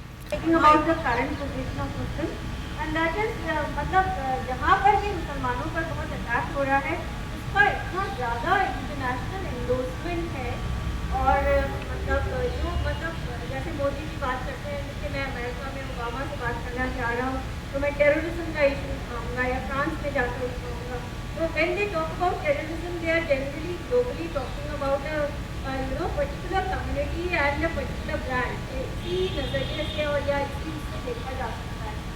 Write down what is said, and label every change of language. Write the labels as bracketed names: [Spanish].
[English] Talking about the current position of Muslims, and that is [Hindi] मतलब जहाँ पर भी मुसलमानों पर बहुत अटैक हो रहा है उसका इतना ज़्यादा इंटरनेशनल एंडोर्समेंट है। और मतलब जैसे मोदी जी बात करते हैं कि मैं अमेरिका में ओबामा से बात करना चाह रहा हूँ तो मैं टेररिज्म का इशू उठाऊँगा या फ्रांस में जाकर उठाऊँगा। [English] तो when they talk about terrorism, they are generally globally talking about a particular community and a particular brand। [Hindi] इसी नज़रिए से और या इस चीज़ से देखा जा सकता है।